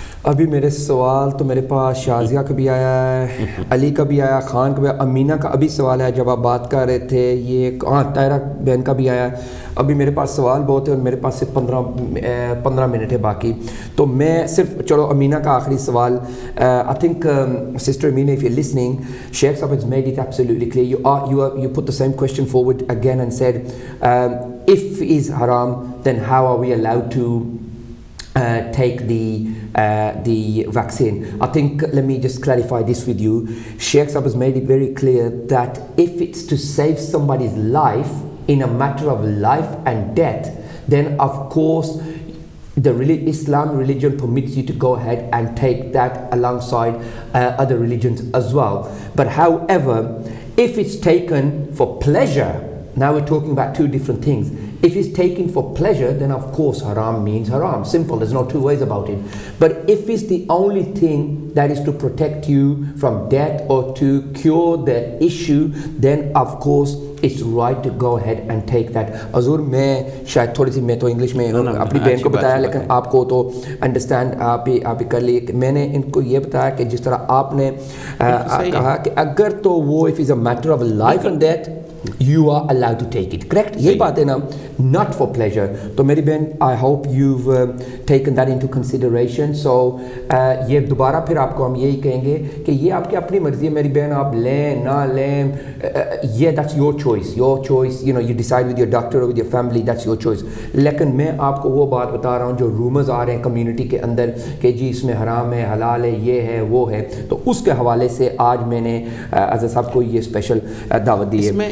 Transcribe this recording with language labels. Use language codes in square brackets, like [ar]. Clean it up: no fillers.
[ur] ابھی میرے سوال تو میرے پاس شازیہ کا بھی آیا ہے, علی کا بھی آیا, خان کا بھی آیا, امینہ کا ابھی سوال ہے جب آپ بات کر رہے تھے, یہ طاہرہ بہن کا بھی آیا ہے. ابھی میرے پاس سوال بہت ہے اور میرے پاس صرف 15 منٹ ہے باقی, تو میں صرف چلو امینہ کا آخری سوال. [en] I think Sister Amina, if you're listening, Sheikh Sahib has made it absolutely clear. You put the same question forward again and said, if is haram, then how are we allowed to take the vaccine? I think, let me just clarify this with you. Sheikh Sahib has made it very clear that if it's to save somebody's life in a matter of life and death, then of course Islam religion permits you to go ahead and take that alongside other religions as well. But however, if it's taken for pleasure, now we're talking about two different things. If it's taken for pleasure, then of course haram means haram. Simple, there's no two ways about it. But if it's the only thing that is to protect you from death or to cure the issue, then of course it's right to go ahead and take that. [ur] حضور میں شاید تھوڑی سی میں تو English میں اپنی بہن کو بتایا, لیکن آپ کو تو انڈرسٹینڈ آپ ہی کر لیے. میں نے ان کو یہ بتایا کہ جس طرح آپ نے کہا کہ اگر تو وہ [en] if it's a matter of life and death, you are allowed to take it. Correct? [ur] یہ بات ہے نا, [en] not for pleasure. [ur] تو میری بہن, [en] I hope you've taken that into consideration. [ur] So یہ دوبارہ پھر آپ کو ہم یہی کہیں گے کہ یہ آپ کی اپنی مرضی ہے میری بہن, آپ لیں نہ لیں, [en] yeah, that's your choice, [ur] you know, you decide with your doctor or with your family, that's your choice. لیکن میں آپ کو وہ بات بتا رہا ہوں جو رومرز آ رہے ہیں کمیونٹی کے اندر کہ جی اس میں حرام ہے, حلال ہے, یہ ہے, وہ ہے, تو اس کے حوالے سے آج میں نے اظہر صاحب کو یہ اسپیشل دعوت دی ہے.